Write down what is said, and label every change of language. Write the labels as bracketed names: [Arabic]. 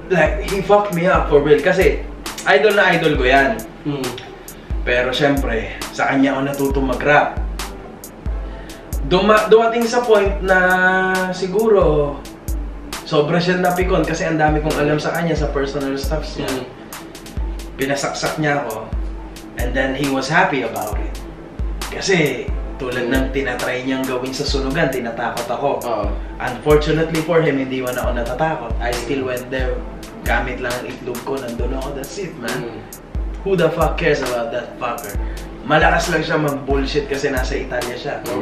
[English] Like, he fucked me up for real [Filipino] kasi idol na idol ko yan. Pero syempre, sa kanya ako natutong mag-rap. Dumating sa point na siguro sobra siya napikon kasi ang dami kong alam sa kanya sa personal stuffs niya. Pinasaksak niya ako [English] and then he was happy about it. [Filipino] Kasi tulad ng tinatry niyang gawin sa sunugan, tinatakot ako. Unfortunately for him, hindi man ako natatakot. [English] I still went there, [Filipino] gamit lang ang itlog ko, nandun ako, [English] that's it man. Who the fuck cares about that fucker? [Filipino] Malakas lang siya mag-bullshit kasi nasa Italia siya.